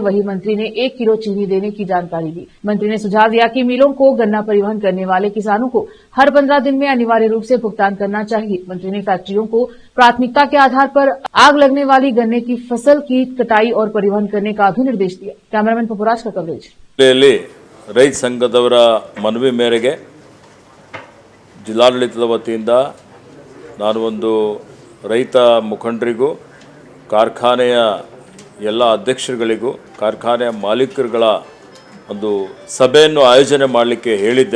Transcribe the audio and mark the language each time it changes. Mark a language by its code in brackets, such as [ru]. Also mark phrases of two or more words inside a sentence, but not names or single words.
[hi] वही मंत्री ने 1 किलो चीनी देने की जानकारी दी। मंत्री ने सुझाव दिया कि मिलों को गन्ना परिवहन करने वाले किसानों को हर 15 दिन में अनिवार्य रूप से भुगतान करना चाहिए। मंत्री ने फैक्ट्रियों को प्राथमिकता के आधार पर आग लगने वाली गन्ने की फसल की कटाई और परिवहन करने का भी निर्देश दिया। कैमरामैन पपुराज का कवरेज। [kn] ರೈತ ಸಂಘದವರ ಮನವಿ ಮೇರೆಗೆ ಜಿಲ್ಲಾಡಳಿತದ ವತಿಯಿಂದ ನಾನು ಒಂದು ರೈತ ಮುಖಂಡರಿಗೂ ಕಾರ್ಖಾನೆಯ ಎಲ್ಲ ಅಧ್ಯಕ್ಷರುಗಳಿಗೂ ಕಾರ್ಖಾನೆಯ ಮಾಲೀಕರುಗಳ ಒಂದು ಸಭೆಯನ್ನು ಆಯೋಜನೆ ಮಾಡಲಿಕ್ಕೆ ಹೇಳಿದ್ದೆ।